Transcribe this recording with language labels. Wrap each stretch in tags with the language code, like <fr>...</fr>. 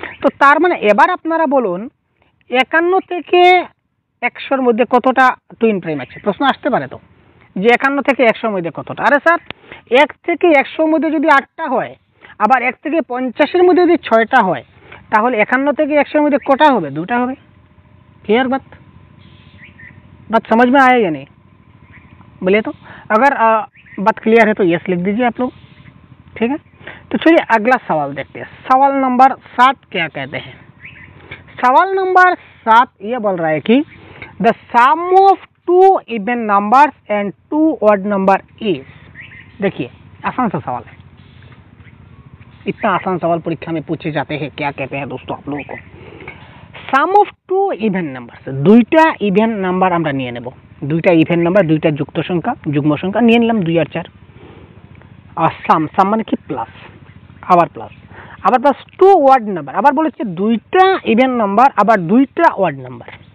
<bn>তো তার মানে এবার আপনারা বলুন 51 থেকে 100 মধ্যে কতটা টুইন প্রাইম আছে, প্রশ্ন আসতে পারে তো যে 51 থেকে 100 মধ্যে কতটা। আরে স্যার 1 থেকে 100 মধ্যে যদি 8টা হয়, আবার 1 থেকে 50 এর মধ্যে যদি 6টা হয়, তাহলে 51 থেকে 100 মধ্যে কটা হবে, 2টা হবে।</bn> <hi>क्लियर बात समझ में आया या नहीं, बोलिए तो। अगर बात क्लियर है तो यस लिख दीजिए आप लोग, ठीक है। तो चलिए अगला सवाल देखते हैं। सवाल नंबर 7 क्या कहते हैं। सवाल नंबर 7 ये बोल रहा है कि</hi> <en>The sum of 2 even numbers and 2 odd number is.</en> <hi>देखिए आसान सा सवाल है, इतना आसान सवाल परीक्षा में पूछे जाते हैं। क्या कहते हैं दोस्तों आप लोगों को,</hi> <bn>সাম অফ 2 ইভেন নাম্বার, দুইটা ইভেন নাম্বার আমরা নিয়ে নেব, দুইটা ইভেন নাম্বার, দুইটা যুক্ত সংখ্যা, যুগ্ম সংখ্যা নিয়ে নিলাম 2 আর 4। আর সাম, সাম মানে কি প্লাস, আবার প্লাস, আবার প্লাস 2 ওয়ার্ড নাম্বার, আবার বলেছে দুইটা ইভেন নাম্বার আবার দুইটা ওয়ার্ড নাম্বার।</bn>